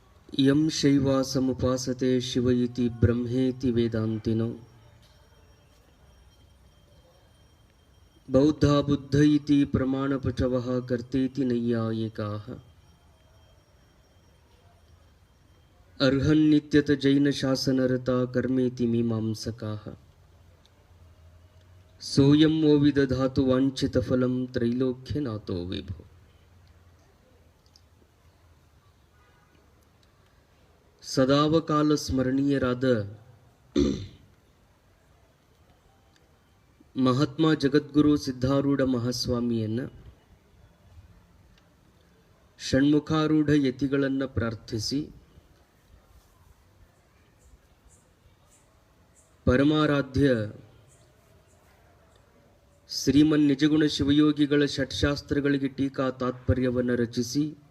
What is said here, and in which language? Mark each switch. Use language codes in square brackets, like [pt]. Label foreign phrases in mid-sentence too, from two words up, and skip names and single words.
[sa] यं शैवासमुपासते शिव इति ब्रह्मेति वेदान्तिनो बौद्धा बुद्ध इति प्रमाणपचवः कर्तेति नैयायिकाः अर्हन्नित्यत जैनशासनरता कर्मेति मीमांसकाः सोऽयं वो विदधातु वाञ्छितफलं त्रैलोक्यनाथो विभो। [kn] ಸದಾವಕಾಲ ಸ್ಮರಣೀಯರಾದ ಮಹಾತ್ಮ ಜಗದ್ಗುರು ಸಿದ್ಧಾರೂಢ ಮಹಾಸ್ವಾಮಿಯನ್ನು ಷಣ್ಮುಖಾರೂಢ ಯತಿಗಳನ್ನು ಪ್ರಾರ್ಥಿಸಿ ಪರಮಾರಾಧ್ಯ ಶ್ರೀಮನ್ ನಿಜಗುಣ ಶಿವಯೋಗಿಗಳ ಷಟ್ಶಾಸ್ತ್ರಗಳಿಗೆ ಟೀಕಾ ತಾತ್ಪರ್ಯವನ್ನು ರಚಿಸಿ